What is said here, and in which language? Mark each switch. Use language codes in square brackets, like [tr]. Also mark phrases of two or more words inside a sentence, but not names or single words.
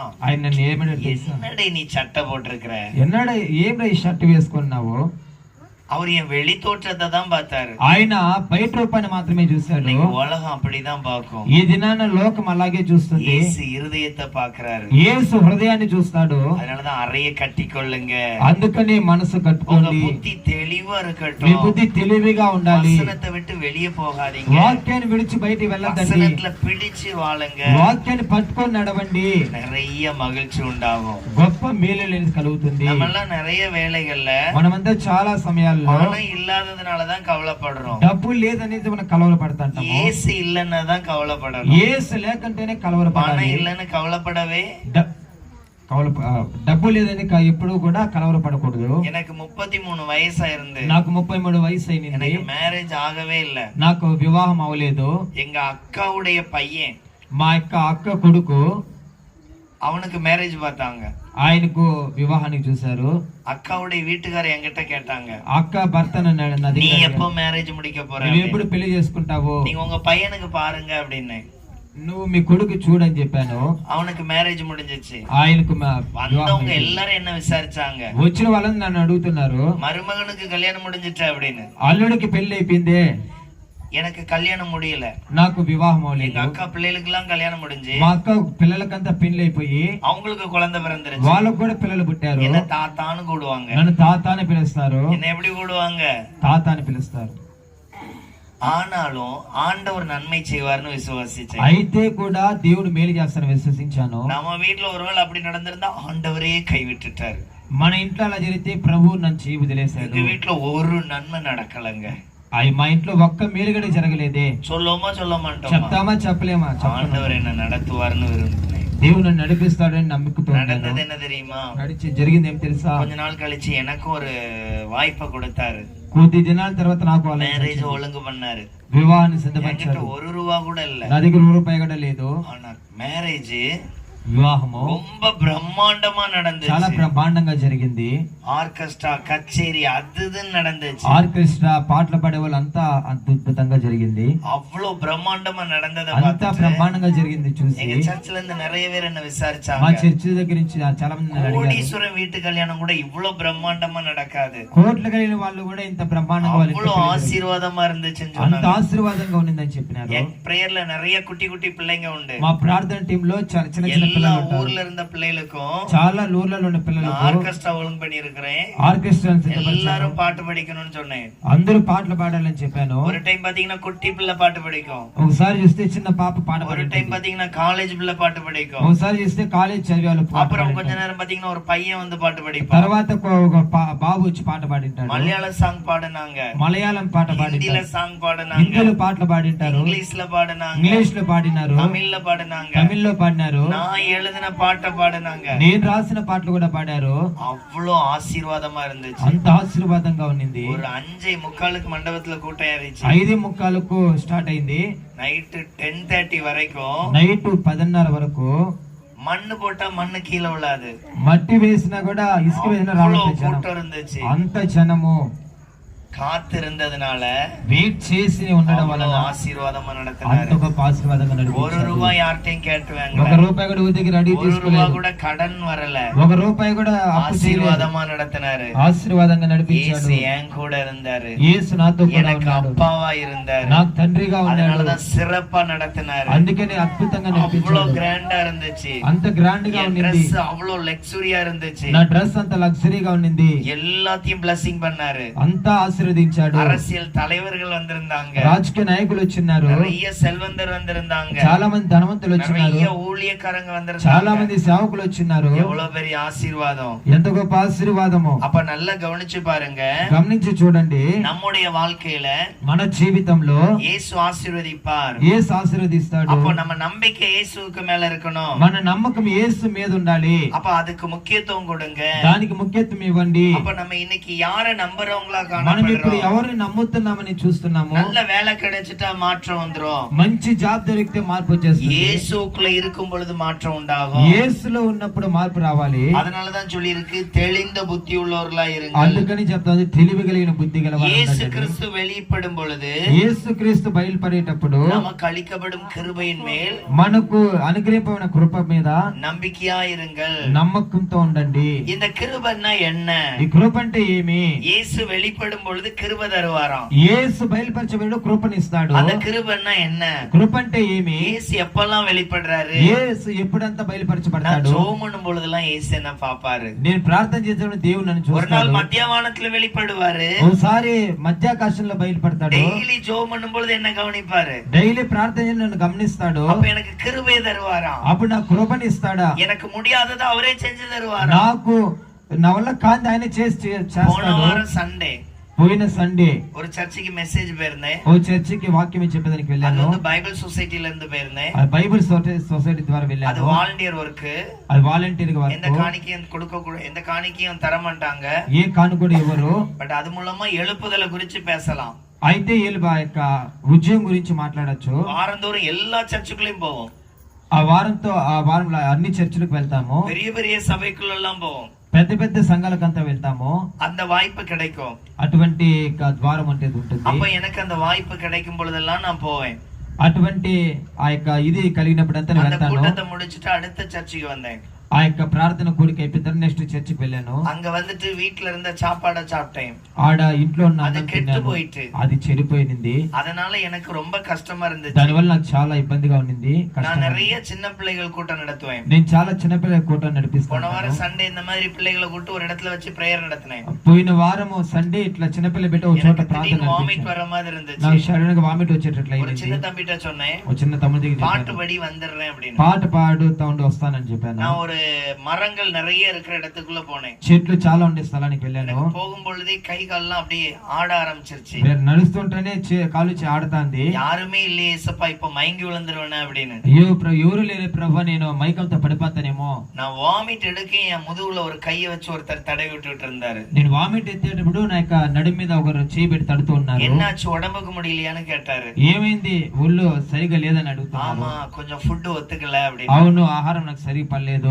[te] ఆయన నన్ను ఏమన్నాడు తెలుసా? [ta] என்னடே நீ சட்டை போட்டிருக்கிற? [te] ఎన్నడ ఏం ఈ షర్ట్ వేసుకున్నావు? [ta] அவர் என் வெளி தோற்றத்தை தான் பார்த்தாரு. [te] ఆయన బయట రూపాన్ని మాత్రమే చూశాడు. [ta] உலகம் அப்படிதான் பார்க்கும். [te] ఈ దినాన లోకం అలాగే చూస్తుంది. [ta] యేసు இருதயத்தை பார்க்கறாரு. [te] యేసు హృదయాన్ని చూస్తాడు. [ta] அதனாலதான் அறைய கட்டிக்கொள்ளுங்க. [te] అందుకని మనసు కట్టుకోండి. [ta] உங்க புத்தி தெளிவா [te] మీ [ta] இருக்கட்டும். [te] బుద్ధి తెలివిగా ఉండాలి. [ta] வசனத்தை விட்டு வெளியே போகாதீங்க. [te] వాక్యాన్ని విడిచి బయటికి వెళ్ళొద్దండి. [ta] வசனத்துல பிடிச்சு வாழுங்க. [te] వాక్యాన్ని పట్టుకొని నడవండి. [ta] நிறைய మகிழ்ச்சி உண்டாகும். [te] గొప్ప మేలు కలుగుతుంది. [ta] நம்மெல்லாம் நிறைய வேலைகள்ல [te] మనమంతా చాలా సమయాల్లో [ta] பணம் இல்லாததுனாலதான் கவலைப்படுறோம். [te] డబ్బు లేదనేది మనం కలవరపడతాంటాము. [ta] యేసు இல்லன்னா தான் கவலைப்படணும். [te] యేసు లేకంటేనే కలవరపడాలి. [ta] பணம் இல்லன்னு கவலைப்படவே [te] డబ్బు లేదని ఎప్పుడు కూడా కలవరపడకూడదు. [ta] எனக்கு 33 வயசா இருந்து [te] నాకు 33 వయసు అయింది. [ta] எனக்கு மேரேஜ் ஆகவே இல்ல. [te] నాకు వివాహం అవలేదు. [ta] எங்க అక్కவுடைய பையன், [te] మా యొక్క అక్క కొడుకు, [ta] அவனுக்கு மேரேஜ் பார்த்தாங்க. [te] ఆయనకు వివాహానికి చూశారు. [ta] அக்காவுடைய வீட்டுக்காரர் என்கிட்ட கேட்டாங்க, [te] అక్క భర్త [ta] நீ எப்போ மேரேஜ் முடிக்க போற? [te] నువ్వు ఎప్పుడు పెళ్లి చేసుకుంటావు? [ta] நீங்க உங்க பையனுக்கு பாருங்க அப்படின்னு. [te] నువ్వు మీ కొడుకు చూడని చెప్పాను. [ta] அவனுக்கு மேரேஜ் முடிஞ்சிச்சு. [te] ఆయనకు [ta] வந்தவங்க எல்லாரும் என்ன விசாரிச்சாங்க, [te] వచ్చిన వాళ్ళని నన్ను అడుగుతున్నారు, [ta] மருமகனுக்கு கல்யாணம் முடிஞ்சிட்டு அப்படின்னு. [te] అల్లుడికి పెళ్లి అయిపోయిందే, [ta] எனக்கு கல்யாணம் முடியல. [te] నాకు వివాహం [ta] எங்க [te] అవలేదు. [ta] அக்கா பிள்ளைகளுக்கு எல்லாம் கல்யாணம் முடிஞ்சு [te] మా అక్క పిల్లలకంతా పెళ్లి అయిపోయి [ta] அவங்களுக்கு குழந்தை பிறந்துருச்சு. [te] వాళ్ళకు కూడా పిల్లలు పుట్టారు. [ta] என்ன தாத்தான்னு கூடுவாங்க. [te] నన్ను తాత అని పిలుస్తారు. [ta] என்ன எப்படி கூடுவாங்க? [te] తాత అని పిలుస్తారు. [ta] ஆனாலும் ஆண்டவர் நன்மை செய்வார்னு விசுவாசிச்சேன். [te] అయితే కూడా దేవుడు మేలు చేస్తారని విశ్వసించాను. [ta] நம்ம வீட்டுல ஒருவேளை அப்படி நடந்திருந்தா ஆண்டவரே கைவிட்டுட்டாரு. [te] మన ఇంట్లో అలా జరిగితే ప్రభువు నన్ను చేయి వదిలేశాడు. [ta] எங்க வீட்டுல ஒரு நன்மை நடக்கலங்க. [te] మా ఇంట్లో ఒక్క మేలు కూడా జరగలేదే. [ta] சொல்லுவோமா சொல்ல மாட்டோமா? [te] చెప్తామా చెప్పలేమా? [ta] ஆண்டவர் என்ன நடத்துவார்னு விரும்பினேன். [te] దేవుడు నన్ను నడిపిస్తాడని నమ్ముకుతో [ta] நடந்தது என்ன தெரியுமா? [te] జరిగింది ఏం తెలుసా? [ta] கொஞ்ச நாள் கழிச்சு எனக்கு ஒரு வாய்ப்பை கொடுத்தாரு. [te] కొద్ది దినాల తర్వాత నాకు [ta] மேரேஜ் ஒழுங்கு பண்ணாரு. [te] వివాహాన్ని సిద్ధపరిచారు. [ta] ₹1 కూడా இல்ல. [te] నా దగ్గర ₹1 కూడా లేదు. [ta] ஆனா மேரேஜ் [te] వివాహము [ta] ரொம்ப பிரம்மாண்டமா நடந்துச்சு. [te] చాలా బ్రహ్మాండంగా జరిగింది. [ta] ఆర్కెస్ట్రా కచేరీ அதுதுன்னு நடந்துச்சு. [te] ఆర్కెస్ట్రా పాటలు పాడే వాళ్ళు అంతా అద్భుతంగా జరిగింది. [ta] அவ்வளவு பிரம்மாண்டமா நடந்தத [te] అంతా [ta] பார்த்து [te] బ్రహ్మాండంగా జరిగింది చూసి [ta] எங்க చర్చిல இருந்து நிறைய பேர் என்ன [te] మా [ta] விசாரிச்சாங்க. [te] చర్చి దగ్గర నుంచి చాలా మంది నన్ను అడిగారు, [ta] கோடீஸ்வரன் வீட்டு கல்யாணம் கூட இவ்வளவு பிரம்மாண்டமா நடக்காது. [te] కోట్లు కలిగిన వాళ్ళు కూడా ఇంత బ్రహ్మాండంగా వాళ్ళు [ta] அவ்வளவு ஆசீர்வாதமா இருந்துச்சுன்னு [te] అంత [ta] சொன்னாங்க. [te] ఆశీర్వాదంగా ఉండిందని చెప్పినారు. [ta] என் பிரேயர்ல நிறைய குட்டி குட்டி பிள்ளைங்க உண்டு. [te] మా ప్రార్థన టీమ్ లో చిన్న చిన్న [ta] எல்லா [te] పిల్లలు ఉంటారు. [ta] ஊர்ல இருந்த பிள்ளைகளுக்கும் [te] చాలా ఊర్లలో ఉన్న పిల్లలకు [ta] ஆர்கெஸ்ட்ரா ஒழுங்கு பண்ணி இருக்கிறேன். [te] ఆర్కెస్ట్రా [ta] எல்லாரும் பாட்டு படிக்கணும்னு சொன்னேன். [te] అందరూ పాటలు పాడాలని చెప్పాను. [ta] ஒரு டைம் பாத்தீங்கன்னா குட்டி பிள்ளை பாட்டு படிக்கும். [te] ఒకసారి చూస్తే చిన్న పాప పాట [ta] ஒரு டைம் பாத்தீங்கன்னா காலேஜ் பிள்ளை பாட்டு படிக்கும். [te] ఒకసారి చూస్తే కాలేజ్ చదివే వాళ్ళు పాట [ta] அப்புறம் கொஞ்ச [te] పాడింటారు. [ta] நேரம் பாத்தீங்கன்னா ஒரு பையன் வந்து பாட்டு படிப்பான். [te] తర్వాత ఒక బాబు వచ్చి పాట పాడింటాడు. [ta] மலையாள சாங் பாடுனாங்க, [te] మలయాళం పాట [ta] ஹிந்தில [te] పాడింటారు, [ta] சாங் பாடுனாங்க, [te] హిందీలో పాటలు పాడింటారు, [ta] இங்கிலீஷ்ல பாடுனாங்க, [te] ఇంగ్లీష్ లో పాడినారు, [ta] தமிழ்ல பாடுனாங்க, [te] తమిళ్లో పాడినారు, [ta] நான் எழுதின பாட்டை பாடுனாங்க. [te] నేను రాసిన పాటలు కూడా పాడారు. [ta] அவ்வளோ ஆசீர்வாதமா இருந்துச்சு. [te] అంత ఆశీర్వాదంగా ఉన్నింది. [ta] ஒரு 5:45 மண்டபத்துல கூட்டம் ஏறிச்சு. [te] 5:45 ஸ்టార్ట్ అయింది. [ta] நைட்டு 10:30 வரைக்கும் [te] నైట్ 10:30 వరకు [ta] மண்ணு போட்டா மண்ணு கீழே விழாது. [te] మట్టి వేసినా కూడా ఇసుక వేసినా [ta] அவ்வளோ [te] రావట్లేదు. [ta] கூட்டம் இருந்துச்சு. [te] అంత జనము. [ta] காத்திருந்ததுனால [te] వెయిట్ చేసి ఉండడం వలన [ta] அவ்வளவு ஆசீர்வாதமா நடத்தினாரு. [te] అంత గొప్ప ఆశీర్వాదంగా [ta] ஒரு [te] నడిపించాడు. [ta] ரூபாய் யார்ட்டையும் கேட்டு [te] ఒక [ta] வாங்கல, [te] రూపాయి కూడా ఊదికి రెడీ [ta] ஒரு ரூபாய் [te] తీసుకోలేదు. [ta] கூட கடன் வரல, [te] ఒక రూపాయి కూడా అప్పు చేయలేదు. [ta] ஆசீர்வாதமா நடத்தினாரு. [te] ఆశీర్వాదంగా నడిపించాడు. [ta] இயேசு என் கூட இருந்தாரு, [te] యేసు నాతో కూడా [ta] எனக்கு [te] ఉన్నాడు, [ta] அப்பாவா இருந்தாரு, [te] నాకు తండ్రిగా ఉన్నాడు. [ta] அதனாலதான் சிறப்பா நடத்தினாரு. [te] అందుకని అద్భుతంగా [ta] அவ்வளவு [te] నడిపించాడు. [ta] கிராண்டா இருந்துச்சு, [te] అంత గ్రాండ్ గా [ta] என் [te] ఉండింది. [ta] ட்ரெஸ் அவ்வளவு லக்ஸுரியா இருந்துச்சு, [te] నా డ్రెస్ అంత లగ్జరీగా ఉండింది. [ta] எல்லாத்தையும் பிளஸிங் பண்ணாரு. [te] అంతా ఆశీర్వదించాడు. [ta] அரசியல் தலைவர்கள் வந்திருந்தாங்க, [te] రాజకీయ నాయకులు వచ్చినారు, [ta] நிறைய செல்வந்தர் வந்திருந்தாங்க, [te] చాలా మంది ధనవంతులు వచ్చినారు, [ta] நிறைய ஊழியக்காரங்க [te] చాలా [ta] வந்திருந்தாங்க. [te] మంది సేవకులు వచ్చినారు. [ta] எவ்வளவு பெரிய ஆசீர்வாதம்! [te] ఎంత గొప్ప ఆశీర్వాదము! [ta] அப்ப நல்லா கவனிச்சு பாருங்க, [te] గమనించి చూడండి, [ta] நம்முடைய வாழ்க்கையில [te] మన జీవితంలో [ta] இயேசு ஆசீர்வதிப்பார். [te] యేసు ఆశీర్వదిస్తాడు. [ta] அப்போ நம்ம நம்பிக்கை இயேசுவுக்கு மேல இருக்கணும். [te] మన నమ్మకం యేసు మీద ఉండాలి. [ta] அப்ப அதுக்கு முக்கியத்துவம் கொடுங்க. [te] దానికి ముఖ్యత్వం ఇవ్వండి. [ta] அப்ப நம்ம இன்னைக்கு யார நம்புறவங்களா [te] మనం ఇప్పుడు [ta] காணப்படுறோம்? [te] ఎవరిని నమ్ముతున్నామని చూస్తున్నాము. [ta] நல்ல வேலை கிடைச்சிட்டா மாற்றம் வந்துரும். [te] మంచి జాబ్ దొరికితే మార్పు వచ్చేస్తుంది. [ta] இயேசுக்குள்ள இருக்கும் பொழுது மாற்றம் உண்டாகும். [te] యేసులో ఉన్నప్పుడు మార్పు రావాలి. [ta] அதனாலதான் சொல்லி இருக்கு, தெளிந்த புத்தி உள்ளவர்களா இருங்க. [te] అందుకని చెప్తాను, తెలివి కలిగిన బుద్ధి గలవారు. [ta] இயேசு கிறிஸ்து வெளிப்படும் பொழுது [te] యేసు క్రీస్తు బయలుపడేటప్పుడు [ta] நமக்கு அளிக்கப்படும் கிருபையின் மேல் [te] మనకు అనుగ్రహింపబడిన కృప మీద [ta] நம்பிக்கையா இருங்கள். [te] నమ్మకంతో ఉండండి. [ta] இந்த கிருபைன்னா என்ன? [te] ఈ కృప అంటే ఏమి? [ta] இயேசு வெளிப்படும் பொழுது கிருபை தருவாராம். [te] యేసు బయలుపరచబడి కృపనిస్తాడు. [ta] அந்த கிருபைன்னா என்ன? [te] కృప అంటే ఏమి? [ta] இயேசு எப்பெல்லாம் வெளிப்படுறாரு? [te] యేసు ఎప్పుడంతా [ta] நான் [te] బయలుపరచబడతాడు? [ta] ஜெபம் பண்ணும் பொழுதெல்லாம் இயேசு என்ன பாப்பாரு? [te] నేను ప్రార్థన చేసేటప్పుడు దేవుడు నన్ను [ta] ஒரு நாள் [te] చూస్తాడు. [ta] மத்தியானத்துல வெளிப்படுவாரு. [te] ఒకసారి మధ్యాకాశంలో బయలుపడతాడు. [ta] டெய்லி ஜெபம் பண்ணும் பொழுது என்ன கவனிப்பாரு? [te] డైలీ ప్రార్థన చేసి నన్ను గమనిస్తాడు. [ta] அப்ப எனக்கு கிருபை தருவாராம். [te] అప్పుడు నాకు కృపనిస్తాడా? [ta] எனக்கு முடியாததை அவரே செஞ்சு தருவாராம். [te] నాకు నా వల్ల కాంతి ఆయన చేసి [ta] போன [te] చేస్తాడు. [ta] வாரம் சண்டே [te] పోయిన సండే [ta] ஒரு சர்ச்சுக்கு மெசேஜ் போயிருந்தேன். [te] ఓ చర్చికి వాక్యం చెప్పేదానికి [ta] அது [te] వెళ్ళాను. [ta] வந்து பைபிள் சொசைட்டில இருந்து போயிருந்தேன். [te] అది బైబిల్ సొసైటీ ద్వారా [ta] அது [te] వెళ్ళాను. [en] volunteer work. [te] అది వాలంటీర్ గా [ta] எந்த [te] వర్క్. [ta] காணிக்கையும் கொடுக்க எந்த காணிக்கையும் தர மாட்டாங்க. [te] ఏ కానుకడు ఎవరు, [ta] பட் அது மூலமா எழுப்புதலை குறிச்சு பேசலாம். [te] అయితే వీళ్ళు ఆ యొక్క ఉద్యోగం గురించి మాట్లాడొచ్చు. [ta] வாரந்தோறும் எல்லா சர்ச்சுக்குள்ளயும் போவோம், [te] ఆ వారంలో అన్ని చర్చిలకు వెళ్తాము. [ta] பெரிய பெரிய சபைக்குள்ள எல்லாம் போவோம். [te] పెద్ద పెద్ద సంఘాలకంతా వెళ్తాము. [ta] அந்த வாய்ப்பு கிடைக்கும். [te] అటువంటి ద్వారం అంటే ఉంటుంది. [ta] அப்ப எனக்கு அந்த வாய்ப்பு கிடைக்கும் பொழுதெல்லாம் நான் போவேன். [te] అటువంటి ఆ యొక్క ఇది కలిగినప్పుడంతా నేను [ta] அந்த [te] వెళ్తాను. [ta] கூட்டத்தை முடிச்சிட்டு அடுத்த சர்ச்சுக்கு வந்தேன். [te] ఆ యొక్క ప్రార్థన కూడిక అయిపోతారు. నెక్స్ట్ చర్చికి వెళ్ళాను. [ta] அங்க வந்துட்டு வீட்டுல இருந்த சாப்பாட சாப்பிட்டேன். [te] ఆడ ఇంట్లో ఉన్న [ta] அது [te] అన్నం [ta] கெட்டு [te] తిన్నాను. [ta] போயிட்டு, [te] అది చెడిపోయింది. [ta] அதனால எனக்கு ரொம்ப கஷ்டமா இருந்துச்சு. [te] దానివల్ల నాకు చాలా ఇబ్బందిగా ఉండింది. [ta] நான் நிறைய சின்ன பிள்ளைகள் கூட்டம் நடத்துவேன். [te] నేను చాలా చిన్నపిల్లల కూట [ta] போன [te] నడిపిస్తాను. [ta] வாரம் சண்டே இந்த மாதிரி பிள்ளைகளை கூட்டு ஒரு இடத்துல வச்சு பிரேயர் நடத்தினேன். [te] పోయిన వారము సండే ఇట్లా చిన్నపిల్ల పెట్టి ఒక చోట [ta] எனக்கு [te] ప్రార్థన [ta] திடீர்னு வாமிட் [te] నడిపించాను. [ta] வர மாதிரி இருந்துச்சு. [te] నాకు సడన్ గా వామిట్ వచ్చేటట్లు [ta] ஒரு [te] అయింది. [ta] சின்ன தம்பிட்ட சொன்னேன், [te] ఒక చిన్న తమ్ముడి దగ్గర [ta] பாட்டு [te] చెప్పాను, [ta] படி வந்துடுறேன் அப்படின்னு. [te] పాట పాడుతా ఉండి వస్తానని చెప్పాను. [ta] நான் ஒரு மரங்கள் நிறைய இருக்கிற இடத்துக்குள்ள போனேன். [te] చెట్లు చాలా ఉండే స్థలానికి వెళ్ళాను. [ta] எனக்கு போகும் பொழுதே கை கால்லாம் அப்படியே ஆட ஆரம்பிச்சிருச்சு. [te] నేను నడుస్తుంటేనే కాలు ఆడుతాంది. [ta] யாருமே இல்லையே ஏசப்பா, இப்ப மயங்கி விழுந்துருவேன் அப்படின்னு. [te] అయ్యో ఎవరు లేరు ప్రభా, నేను మైకంతో పడిపోతానేమో. [ta] நான் வாமிட் எடுக்க என் முதுகுல ஒரு கையை வச்சு ஒருத்தர் தடவி விட்டுட்டு இருந்தாரு. [te] నేను వామిట్ ఎత్తేటప్పుడు నా యొక్క నడుము మీద ఒకరు చేయి పెట్టి తడుతూ ఉన్నారు. [ta] என்னாச்சு, உடம்புக்கு முடியலையான்னு கேட்டாரு. [te] ఏమైంది, ఒళ్ళు సరిగా లేదని అడుగుతున్నారు. [ta] ஆமா, கொஞ்சம் ஃபுட் ஒத்துக்கல அப்படின்னு. [te] అవును, ఆహారం నాకు సరిగా పడలేదు.